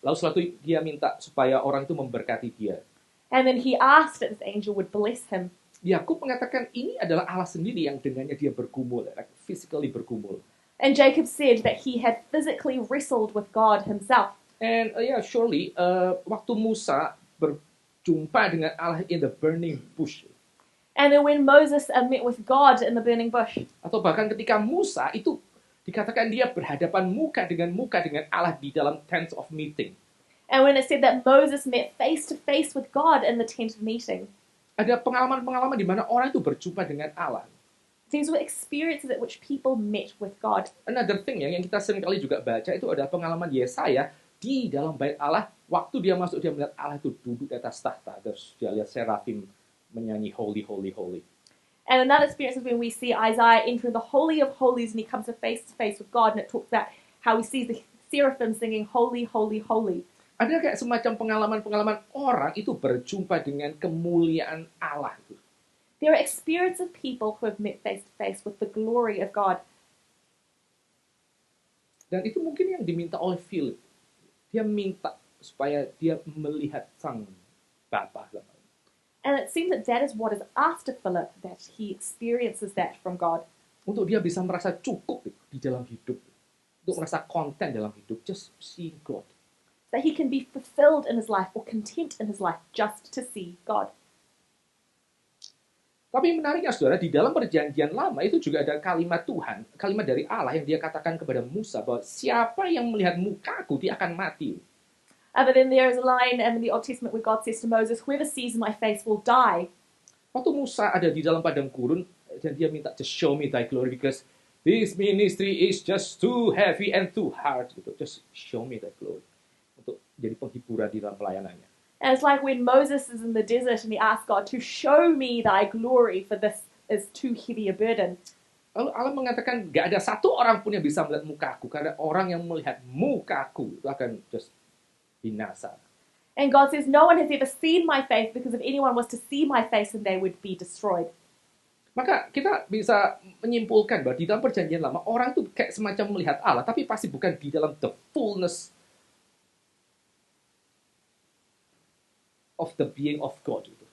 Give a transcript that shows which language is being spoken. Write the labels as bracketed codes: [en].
[id] Lalu setelah itu dia minta supaya orang itu memberkati dia. [en] And then he asked that this angel would bless him. [id] Yakub mengatakan ini adalah Allah sendiri yang dengannya dia bergumul, [en] like physically [id] bergumul. [en] And Jacob said that he had physically wrestled with God himself. And surely [id] waktu Musa berjumpa dengan Allah [en] in the burning bush. And then when Moses met with God in the burning bush, [id] Atau bahkan ketika Musa itu dikatakan dia berhadapan muka dengan Allah di dalam [en] tent of meeting. and when it said that Moses met face to face with God in the tent of meeting, [id] Ada pengalaman-pengalaman di mana orang itu berjumpa dengan Allah. [en] these were experiences at which people met with God. Another thing [id] yang kita sering kali juga baca itu adalah pengalaman Yesaya di dalam bait Allah. Waktu dia masuk, dia melihat Allah itu duduk di atas tahta. Terus dia lihat serafim menyanyi [en] holy, holy, holy. And another experience is when we see Isaiah entering the Holy of Holies and he comes to face with God, and it talks about how he sees the seraphim singing holy, holy, holy. [id] Ada kayak semacam pengalaman-pengalaman orang itu berjumpa dengan kemuliaan Allah. [en] There are experiences of people who have met face to face with the glory of God. [id] Dan itu mungkin yang diminta oleh Philip. Dia minta supaya dia melihat sang Bapa. [en] And it seems that is what is asked of Philip, that he experiences that from God. [id] Untuk dia bisa merasa cukup di dalam hidup. Untuk merasa konten dalam hidup. [en] Just seeing God. That he can be fulfilled in his life or content in his life just to see God. [id] Tapi menariknya saudara, di dalam perjanjian lama itu juga ada kalimat Tuhan, kalimat dari Allah yang dia katakan kepada Musa bahwa siapa yang melihat mukaku dia akan mati. [en] But then there is a line in the Old Testament where God says to Moses, whoever sees my face will die. [id] Waktu Musa ada di dalam padang gurun dan dia minta [en] just show me thy glory because this ministry is just too heavy and too hard. Gitu. Just show me thy glory. [id] Untuk jadi penghiburan di dalam pelayanannya. [en] And it's like when Moses is in the desert and he asks God to show me thy glory, for this is too heavy a burden. [id] Lalu Allah mengatakan, gak ada satu orang pun yang bisa melihat mukaku, karena orang yang melihat mukaku itu akan just binasa. [en] And God says, no one has ever seen my face, because if anyone was to see my face, then they would be destroyed. [id] Maka kita bisa menyimpulkan bahwa di dalam perjanjian lama, orang itu kayak semacam melihat Allah, tapi pasti bukan di dalam [en] the fullness of the being of God.